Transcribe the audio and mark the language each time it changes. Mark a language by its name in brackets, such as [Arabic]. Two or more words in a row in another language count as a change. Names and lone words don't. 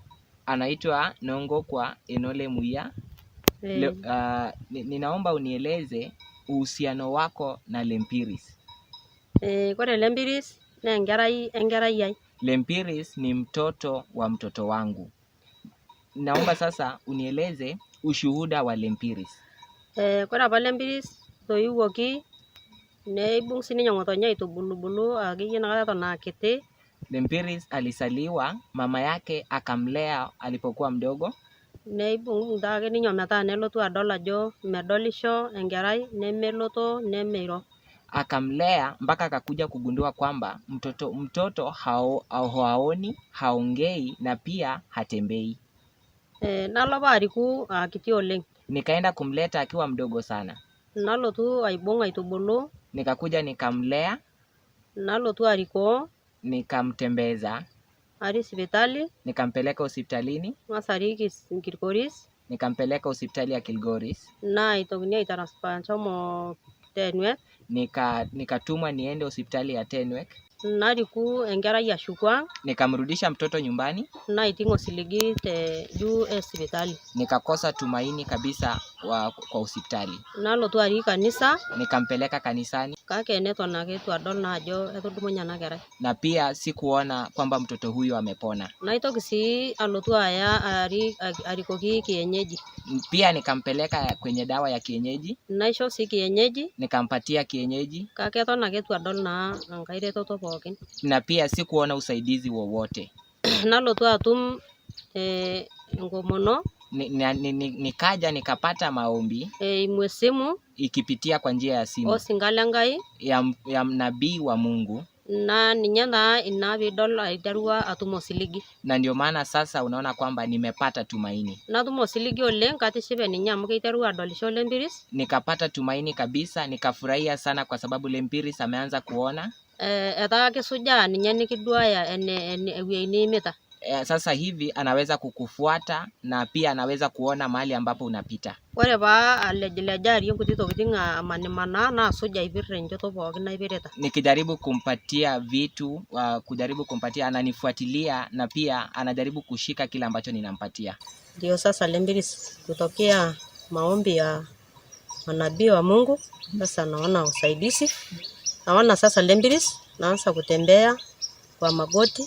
[Swahili] Anaitwa Nongokwa enole muya. Ninaomba unieleze uhusiano wako na Lempiris. [Masai] Kore Lempiris na engerai yai. [Swahili] Lempiris ni mtoto wa mtoto wangu. Naomba sasa unieleze ushuhuda wa Lempiris. [Masai] Kore apa Lempiris toiwoki neibung sininye ngotonye itubulubulu akeyie nakata eton akiti. [Swahili] Lempiris alisaliwa, mama yake akamlea alipokuwa mdogo. [Masai] Neibung dake ninyo metaa nelotu adol ajo medolisho engerai, nemeloto nemeiro. [Swahili] Akamlea mpaka akakuja kugundua kwamba mtoto haoni, haongei na pia hatembei. [Masai] Nalo ariku akiti oleng. [Swahili] Nikaenda kumleta akiwa mdogo sana. [Masai] Nalotu aibung aitubulu. [Swahili] Nikakuja nikamlea. [Masai] Nalotu ariko. [Swahili] Nikamtembeza. [Masai] Ari hospitali. [Swahili] Nikampeleka hospitalini. [Masai] Masariki Kilgoris. [Swahili] Nikampeleka hospitali ya Kilgoris. [Masai] Na itokini itaraspa chomo Tenwek. [Swahili] Nikatumwa niende hospitali ya Tenwek. [Masai] Nariku engerai ya shukwa. [Swahili] Nikamrudisha mtoto nyumbani. [Masai] Na itingo siligi te hospitali. [Swahili] Nikakosa tumaini kabisa kwa hospitali. [Masai] Nalotu ari kanisa. [Swahili] Nikampeleka kanisani. [Masai] Kake neto naketu adol na ajo etudumunya na gerai. [Swahili] Na pia sikuona kwamba mtoto huyu amepona. [Masai] Na itoki si alotu aya arikoki kienyeji. [Swahili] Pia nikampeleka kwenye dawa ya kienyeji. [Masai] Naisho si kienyeji. [Swahili] Nikampatia kienyeji. [Masai] Kake eto naketu adol na ngairetoto pookin. [Swahili] Na pia sikuona usaidizi wowote. [Masai] Nalotu atum ngomono. [Swahili] Nikaja nikapata maombi [Masai] mwesimu [Swahili] ikipitia kwa njia ya simu [Masai] osingalengai [Swahili] ya nabii wa Mungu [Masai] na ninye naa ina piidol aiterua atum osiligi. [Swahili] Na ndio maana sasa unaona kwamba nimepata tumaini. [Masai] Natum osiligi oleng katishipe ninye amu keiterua adolisho Lempiris. [Swahili] Nikapata tumaini kabisa, nikafurahia sana kwa sababu Lempiris ameanza kuona. [Masai] Etaa kisujaa ninye nikiduaya ewuei niimita. [Swahili] Sasa hivi anaweza kukufuata na pia anaweza kuona mahali ambapo unapita. [Masai] Ore paa alejilejari nkuti tokitin amanimanaa naasuj aipirr enchoto pookin naipirita. [Swahili] Nikijaribu kumpatia vitu, kujaribu kumpatia, ananifuatilia na pia anajaribu kushika kile ambacho ninampatia. Ndio sasa Lempiris kutokea maombi ya manabii wa Mungu sasa naona usaidizi. Naona sasa Lempiris naanza kutembea kwa magoti.